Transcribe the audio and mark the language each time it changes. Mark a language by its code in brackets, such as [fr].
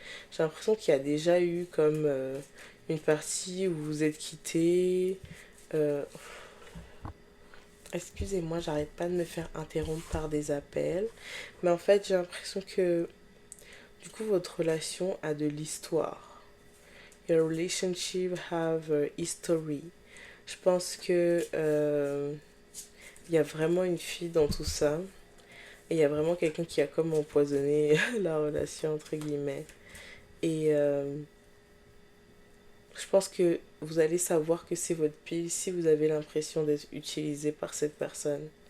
[fr] J'ai l'impression qu'il y a déjà eu comme une partie où vous êtes quittés. Euh, Excusez-moi, j'arrête pas de me faire interrompre par des appels. Mais en fait, j'ai l'impression que du coup, votre relation a de l'histoire. [en] Your relationship have a history. [fr] Je pense que il y a vraiment une fille dans tout ça. Et il y a vraiment quelqu'un qui a comme empoisonné la relation, entre guillemets. Et je pense que vous allez savoir que c'est votre pile si vous avez l'impression d'être utilisé par cette personne.